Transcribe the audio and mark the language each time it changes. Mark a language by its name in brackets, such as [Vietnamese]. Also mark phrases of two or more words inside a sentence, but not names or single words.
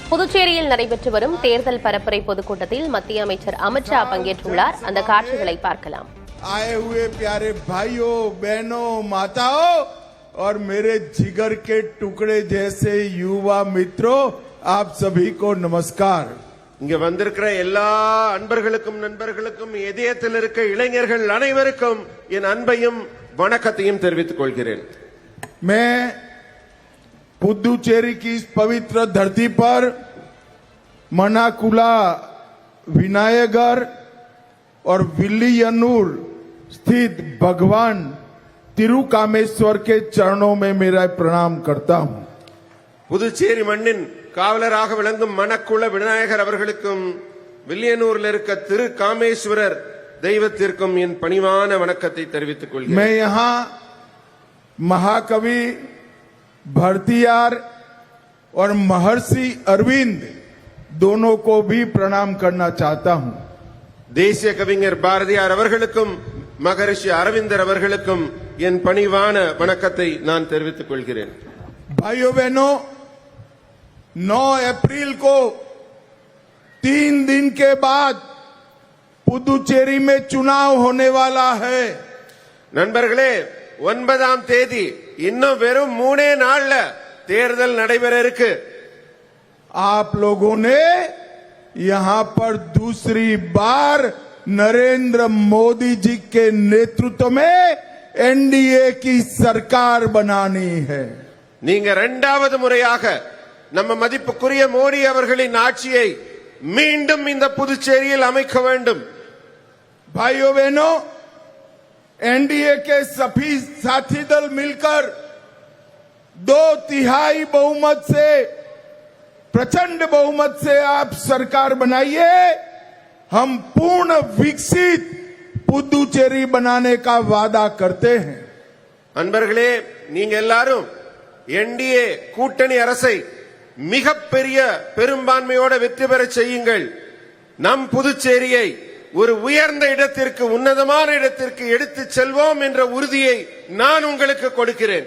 [Tamil] புதுச்சேரியில் நடைபெற்று வரும் தேர்தல் பரப்புரை பொதுக்கூட்டத்தில் மத்திய அமைச்சர் அமித் ஷா பங்கேற்றுள்ளார். அந்த காட்சிகளை பார்க்கலாம். [Hindi] आए हुए प्यारे भाइयों बहनों माताओं और मेरे जिगर के टुकड़े जैसे युवा मित्रों, आप सभी को नमस्कार. [Tamil] இங்க வந்திருக்கிற எல்லா அன்பர்களுக்கும் நண்பர்களுக்கும் இதயத்தில் இருக்க இளைஞர்கள் அனைவருக்கும் என் அன்பையும் வணக்கத்தையும் தெரிவித்துக் கொள்கிறேன். [Hindi] मैं पुदुचेरी की इस पवित्र धरती पर मनाकुला विनायगर और विल्लियनूर स्थित भगवान तिरुकामेश्वर के चरणों में मेरा प्रणाम करता हूं. [Tamil] புதுச்சேரி மண்ணின் காவலராக விளங்கும் மணக்குள விநாயகர் அவர்களுக்கும் வில்லியனூரில் இருக்க திரு காமேஸ்வரர் தெய்வத்திற்கும் என் பணிவான வணக்கத்தை தெரிவித்துக் கொள்கிறேன். [Hindi] मैं यहाँ महाकवि भरतियार और महर्षि अरविंद दोनों को भी प्रणाम करना चाहता हूं. [Tamil] தேசிய கவிஞர் பாரதியார் அவர்களுக்கும் மகரிஷி அரவிந்தர் அவர்களுக்கும் என் பணிவான வணக்கத்தை நான் தெரிவித்துக் கொள்கிறேன். [Hindi] भाइयों बहनों, 9 अप्रैल को 3 दिन के बाद पुदुचेरी में चुनाव होने वाला है. [Tamil] நண்பர்களே, 9ஆம் தேதி இன்னும் வெறும் 3 நாள்ல தேர்தல் நடைபெற இருக்கு. [Hindi] आप लोगों ने यहाँ पर दूसरी बार नरेंद्र मोदी जी के नेतृत्व में एनडीए की सरकार बनानी है. [Tamil] நீங்க இரண்டாவது முறையாக நம்ம மதிப்புக்குரிய மோடி அவர்களின் ஆட்சியை மீண்டும் இந்த புதுச்சேரியில் அமைக்க வேண்டும். [Hindi] भाइयों बहनों, एनडीए के सभी साथी दल मिलकर 2/3 बहुमत से, प्रचंड बहुमत से आप सरकार बनाइए. हम पूर्ण विकसित पुदुचेरी बनाने का वादा करते हैं. [Tamil] அன்பர்களே, நீங்க எல்லாரும் என்டிஏ கூட்டணி அரசை மிகப்பெரிய பெரும்பான்மையோட வெற்றி பெற செய்யுங்கள். நம் புதுச்சேரியை ஒரு உயர்ந்த இடத்திற்கு, உன்னதமான இடத்திற்கு எடுத்து செல்வோம் என்ற உறுதியை நான் உங்களுக்கு கொடுக்கிறேன்.